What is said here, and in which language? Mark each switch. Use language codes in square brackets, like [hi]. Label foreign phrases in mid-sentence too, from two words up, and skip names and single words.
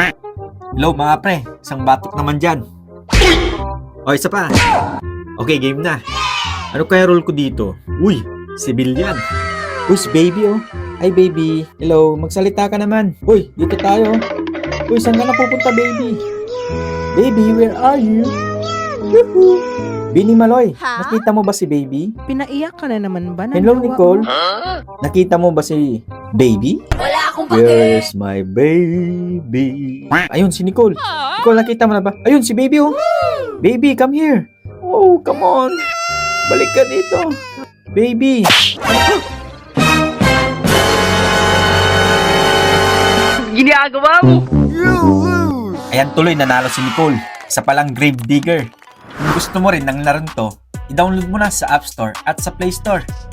[tl] Hello mga pre, isang batok naman dyan. O, isa pa. Okay, game na. Ano kaya role ko dito? Uy, civilian. Uy, si baby oh. Ay baby, hello, magsalita ka naman. Uy, dito tayo. Uy, saan ka na pupunta baby? [en] Baby, where are you? Woohoo! [tl] Bini Maloy, nakita mo ba si baby? Pinaiyak ka na naman ba? Hello Nicole, nakita mo ba si baby? Wala akong pake. [en] Where's my baby? [tl] Ayun, si Nicole. Nicole, nakita mo na ba? Ayun, si baby oh. [en] Baby, come here. Oh, come on. [tl] Balik ka dito. Baby. Ginagawa mo? Ayan, tuloy nanalo si Nicole. Isa palang grave digger. Kung gusto mo rin ng larong to, i-download mo na sa App Store at sa Play Store.